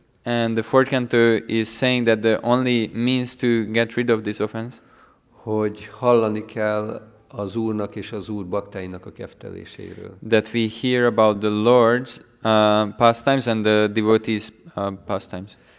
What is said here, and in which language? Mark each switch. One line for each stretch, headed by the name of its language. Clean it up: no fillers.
English: And the fourth canto is saying that the only means to get rid of this offense,
Hungarian: hogy hallani kell az Úrnak és az Úr baktáinak a kefteléséről.
English: that we hear about the Lord's pastimes and the devotees' pastimes.